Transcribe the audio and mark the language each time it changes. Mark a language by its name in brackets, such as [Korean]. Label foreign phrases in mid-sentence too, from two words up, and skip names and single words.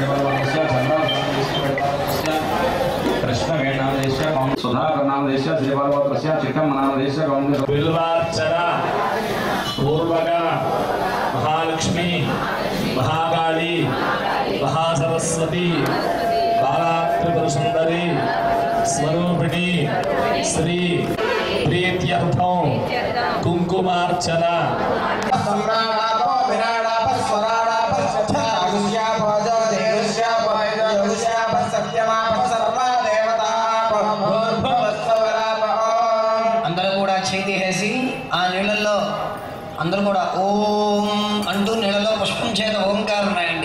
[Sanskrit] कृष्ण वेण नाम देश सुधाकर नाम देश श्रीपाल चिक्कम नाम देश पूर्वगा महालक्ष्मी महाकाली महासरस्वती बाला त्रिपुर सुंदरी स्वरूपिणी श्री प्रीत्यर्थों कुंकुमार्चना [Telugu] అందరూ కూడా చేతి వేసి ఆ నీళ్ళల్లో అందరూ కూడా ఓం అంటూ నీళ్ళలో పుష్పం చేత ఓంకారం రాయండి.